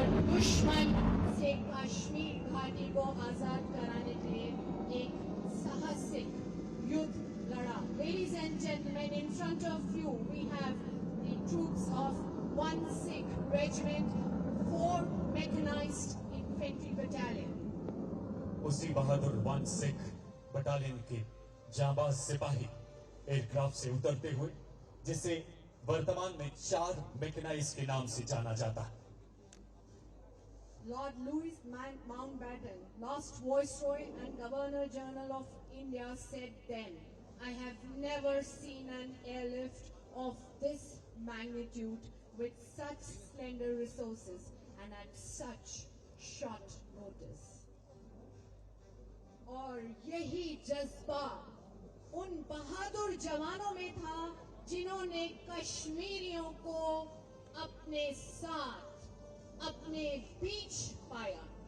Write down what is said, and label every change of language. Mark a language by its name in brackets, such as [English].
[Hindi] दुश्मन से कश्मीर घाटी को आजाद कराने के लिए एक साहसिक युद्ध लड़ा. [English] Ladies and gentlemen, in front of you we have the troops of 1 Sikh Regiment, 4 Mechanized Infantry Battalion. [Hindi] उसी बहादुर 1 सिख बटालियन के जांबाज सिपाही एयरक्राफ्ट से उतरते हुए, जिसे वर्तमान में 4 मैकेनाइज के नाम से जाना जाता है. [English] Lord Louis Mountbatten, last Viceroy and Governor General of India, said then, "I have never seen an airlift of this magnitude with such slender resources and at such short notice." [Hindi] और यही जज्बा उन बहादुर जवानों में था जिन्होंने कश्मीरियों को अपने साथ, अपने बीच पाया.